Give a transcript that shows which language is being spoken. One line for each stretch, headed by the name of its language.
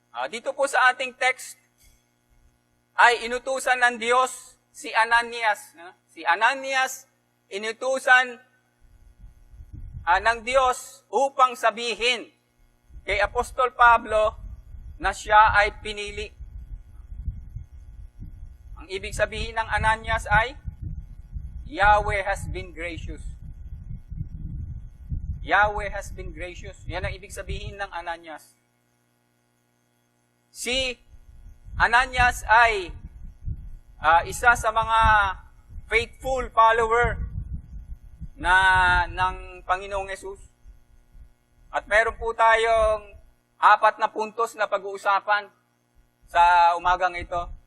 Filipino: Dito po sa ating text ay inutusan ng Diyos si Ananias. Si Ananias, inutusan ng Diyos upang sabihin kay Apostol Pablo na siya ay pinili. Ang ibig sabihin ng Ananias ay,
English: Yahweh has been gracious. Yahweh has been gracious.
Filipino: Yan ang ibig sabihin ng Ananias. Si Ananias ay isa sa mga faithful follower ng Panginoong Yesus. At meron po tayong 4 na puntos na pag-uusapan sa umagang ito.